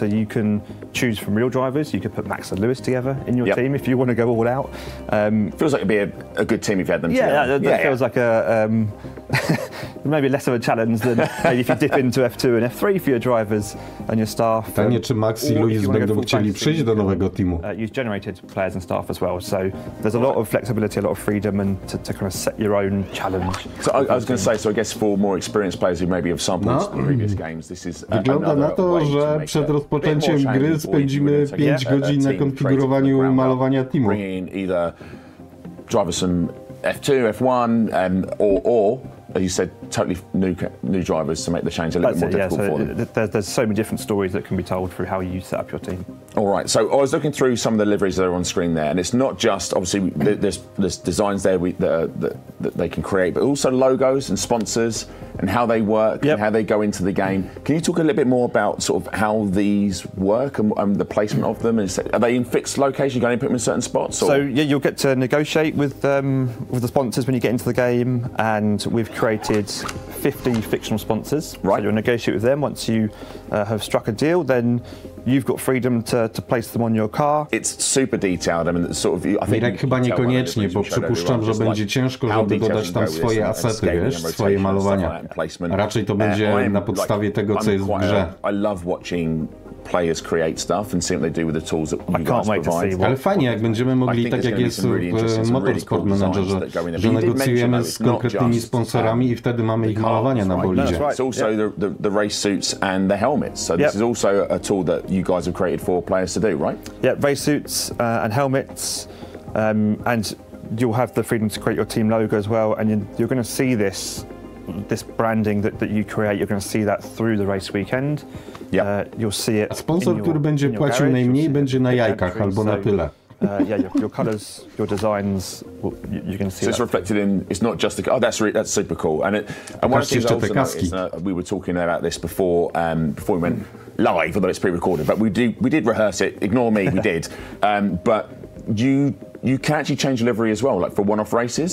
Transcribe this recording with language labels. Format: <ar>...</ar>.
<en>So you can choose from real drivers. You could put Max and Lewis together in your team if you want to go all out. Feels like it'd be a good team if you had them together. That feels like a maybe less of a challenge than maybe if you dip into F2 and F3 for your drivers and your staff.</en> <pl>Pytanie, czy Max i Lewis będą chcieli przyjść do nowego teamu?</pl> <en>Use generated players and staff as well. So there's a lot of flexibility, a lot of freedom, and to kind of set your own challenge. So I was going to say, so I guess for more experienced players who maybe have sampled the previous games, this is</en> <pl>Wygląda na to, że przed rozpoczęciem gry spędzimy 5 godzin na konfigurowaniu malowania teamu.</pl> <en>Bringing either drivers from F2, F1, or as you said, totally new drivers to make the change a little bit more difficult for them. There's so many different stories that can be told through how you set up your team. All right, so I was looking through some of the liveries that are on screen there, and it's not just, obviously, there's designs there that they can create, but also logos and sponsors and how they work and how they go into the game. Can you talk a little bit more about sort of how these work and the placement of them? Are they in fixed locations? You're going to put them in certain spots? Or? So yeah, you'll get to negotiate with the sponsors when you get into the game, and we've created 50 fictional sponsors. Right. So you'll negotiate with them. Once you have struck a deal, then you've got freedom to place them on your car. It's super detailed. I mean, sort of. I think</en> <pl>Mirek chyba niekoniecznie, bo przypuszczam, że będzie ciężko, żeby dodać tam swoje asety, wiesz, swoje malowania. A raczej to będzie na podstawie tego, co jest w grze.</pl> <en>I love watching players create stuff and seeing what they do with the tools that you guys provide.</en> <pl>Ale fajnie, jak będziemy mogli, tak jak jest w Motorsport Managerze, że negocjujemy z konkretnymi sponsorami i wtedy mamy ich malowania na bolidzie.</pl> <en>It's also the race suits and the helmets. So this is also a tool that you guys have created for players to do, right? Yeah, race suits and helmets, and you'll have the freedom to create your team logo as well, and you're going to see this branding that you create, you're going to see that through the race weekend. You'll see it.</en> <pl>A sponsor, który będzie płacił najmniej, będzie na jajkach albo na tyle.</pl> <en>Your colours, your designs, you can see. So it's reflected in. It's not just the. That's super cool. And one of the things I also noticed, we were talking about this before we went live, although it's pre-recorded. But we did rehearse it. Ignore me, we did. But you can actually change livery as well, like for one-off races.</en>